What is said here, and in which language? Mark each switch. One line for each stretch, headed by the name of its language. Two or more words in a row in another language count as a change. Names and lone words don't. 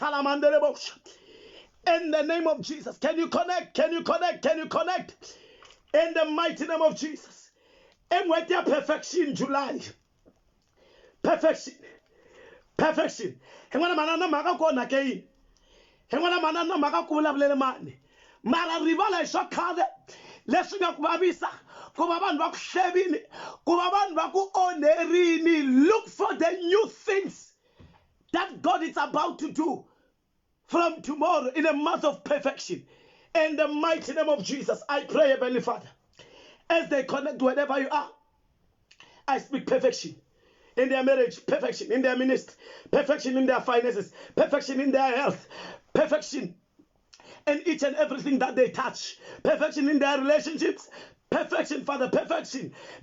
English: In the name of Jesus. Can you connect? Can you connect? Can you connect? In the mighty name of Jesus. And with their perfection, July. Perfection. Perfection. And when a man maka go na kei. And when a man maka kula blele mani. Mara rivala shakade. Lesunga kubabisa. Kubaban baku shebini. Kubaban baku onerini. Look for the new things that God is about to do from tomorrow in a month of perfection. In the mighty name of Jesus, I pray, Heavenly Father, as they connect wherever you are, I speak perfection in their marriage, perfection in their ministry, perfection in their finances, perfection in their health, perfection in each and everything that they touch, perfection in their relationships, perfection, Father, perfection.